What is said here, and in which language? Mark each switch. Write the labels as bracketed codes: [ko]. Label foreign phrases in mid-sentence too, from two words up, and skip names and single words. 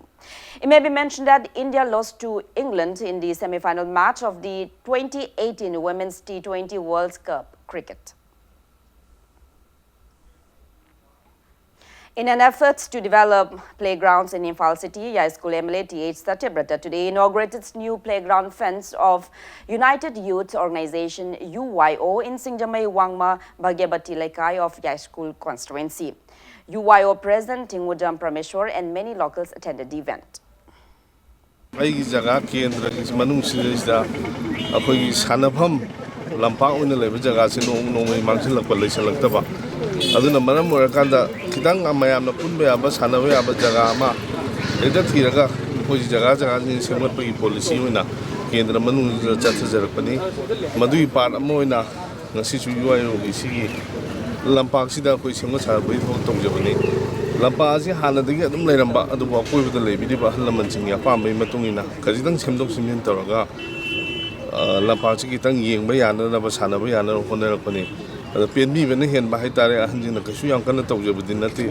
[en] It may be mentioned that India lost to England in the semi-final match of the 2018 Women's T20 World Cup cricket. In an effort to develop playgrounds in Imphal City, High School MLA T.H. Satyabrata today inaugurated its new playground fence of United Youth Organization UYO in Singjamai Wangma Bhagyabati Lekai of High School constituency. UYO President Tingudam Prameshwar and many locals attended the event. [mni] ꯑꯩꯒꯤ ꯖꯒꯥ ꯀꯦꯟꯗ꯭ꯔꯒꯤ ꯃꯅꯨꯡꯁꯤꯗꯩꯁꯤꯗ ꯑꯩꯈꯣꯏꯒꯤ ꯁꯥꯟꯅꯐꯝ ꯂꯝꯄꯥꯛ ꯑꯣꯏꯅ ꯂꯩꯕ ꯖꯒꯥꯁꯤ ꯅꯣꯡꯃꯩ ꯃꯥꯡꯁꯤꯜꯂꯛꯄ ꯂꯩꯁꯤꯜꯂꯛꯇꯕ ꯑꯗꯨꯅ ꯃꯔꯝ ꯑꯣꯏꯔꯀꯥꯟꯗ ꯈꯤꯇꯪ ꯃꯌꯥꯝꯅ ꯄꯨꯟꯕ ꯌꯥꯕ ꯁꯥꯟꯅꯕ ꯌꯥꯕ ꯖꯒꯥ ꯑꯃ ꯍꯦꯛꯇ ꯊꯤꯔꯒ ꯑꯩꯈꯣꯏꯒꯤ ꯖꯒꯥꯁꯤꯡ ꯁꯦꯝꯒꯠꯄꯒꯤ ꯄꯣꯂꯤꯁꯤ ꯑꯣꯏꯅ ꯀꯦꯟꯗ꯭ꯔ ꯃꯅꯨꯡꯁꯤꯗ ꯆꯠꯊꯖꯔꯛꯄꯅꯤ ꯃꯗꯨꯒꯤ ꯄꯥꯔꯠ ꯑꯃ ꯑꯣꯏꯅ ꯉꯁꯤꯁꯨ UIOꯒꯤ ꯁꯤꯒꯤ ꯂꯝꯄꯥꯛꯁꯤꯗ ꯑꯩꯈꯣꯏ ꯁꯦꯝꯒꯠ ꯁꯥꯒꯠꯄꯒꯤ ꯊꯕꯛ ꯇꯧꯖꯕꯅꯤ ꯂꯝꯄꯥꯛ ꯑꯁꯤ ꯍꯥꯟꯅꯗꯒꯤ ꯑꯗꯨꯝ ꯂꯩꯔꯝꯕ ꯑꯗꯨꯕꯨ ꯑꯀꯣꯏꯕꯗ ꯂꯩꯕꯤꯔꯤꯕ ꯑꯍꯜ ꯂꯃꯟꯁꯤꯡꯒꯤ ꯑꯄꯥꯝꯕꯒꯤ ꯃꯇꯨꯡ ꯏꯟꯅ ꯈꯖꯤꯛꯇꯪ ꯁꯦꯝꯗꯣꯛ ꯁꯦꯝꯖꯤꯟ ꯇꯧꯔꯒ ꯂꯝꯄꯥꯛꯁꯤ ꯈꯤꯇꯪ ꯌꯦꯡꯕ ꯌꯥꯅꯅꯕ ꯁꯥꯟꯅꯕ ꯌꯥꯅꯅꯕ ꯍꯣꯠꯅꯔꯛꯄꯅꯤ ꯑꯗ ꯄꯦꯟꯕꯤꯕꯅ ꯍꯦꯟꯕ ꯍꯥꯏꯇꯥꯔꯦ ꯑꯍꯟꯁꯤꯡꯅ ꯀꯩꯁꯨ ꯌꯥꯝ ꯀꯟꯅ ꯇꯧꯖꯕꯗꯤ ꯅꯠꯇꯦ.